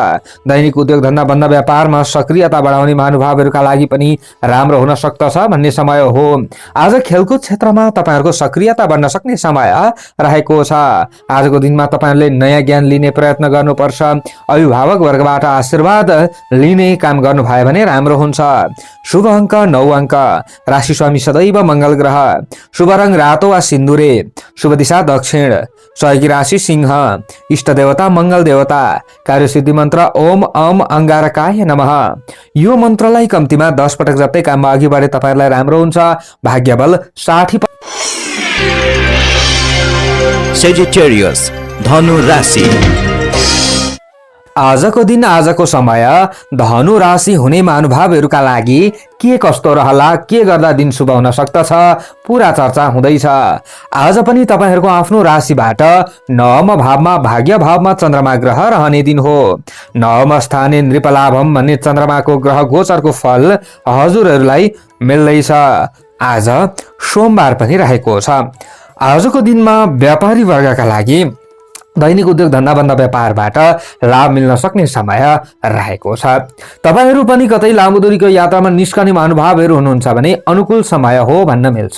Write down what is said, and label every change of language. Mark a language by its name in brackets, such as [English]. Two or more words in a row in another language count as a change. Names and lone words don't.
[Nepali] दैनिक उद्योग धन्दा बन्द व्यापारमा सक्रियता बढाउने महानुभावहरूका लागि पनि राम्रो हुन सक्दछ भन्ने समय हो। आज खेलकुद क्षेत्रमा तपाईहरूको सक्रियता बढ्न सक्ने समय रहेको छ। आजको दिनमा तपाईहरूले नयाँ ज्ञान लिने प्रयत्न गर्नुपर्छ। अभिभावक वर्गबाट आशीर्वाद लिने काम गर्नुभयो भने राम्रो हुन्छ। शुभ अङ्क 9 अङ्क। राशि स्वामी सदैव मंगल ग्रह। शुभ रङ रातो वा सिन्दुरे। शुभ दिशा दक्षिण। सहयोगी राशि सिंह। इष्ट देवता मंगल देवता। कार्यसिद्धि मन्त्र [Sanskrit] ओम अम अंगारकाय नमः। [Nepali] यो मन्त्रलाई कम्तीमा 10 पटक जप्दै काममा अघि बढे तपाईहरूलाई राम्रो हुन्छ। भाग्यबल 60। Sagittarius, धनु राशि। आजको दिन आजको समय धनु राशि हुने महानुभावहरूका लागि के कस्तो रहला, के गर्दा दिन शुभ हुन सक्दछ, पूरा चर्चा हुँदैछ। आज पनि तपाईहरूको आफ्नो राशिबाट नवम भावमा भाग्य भावमा चन्द्रमा ग्रह रहने दिन हो। [Sanskrit] नवम स्थाने नृपलाभम [Nepali] भन्ने चन्द्रमाको ग्रह गोचरको फल हजुरहरूलाई मिल्दैछ। आज सोमबार पनि रहेको छ। आजको दिनमा व्यापारी वर्गका लागि दैनिक उद्योग धन्दा बन्द व्यापारबाट लाभ मिल्न सक्ने समय रहेको छ। तपाईहरू पनि कतै लामो दूरीको यात्रामा निस्कने महानुभावहरू हुनुहुन्छ भने अनुकूल समय हो भन्न मिल्छ।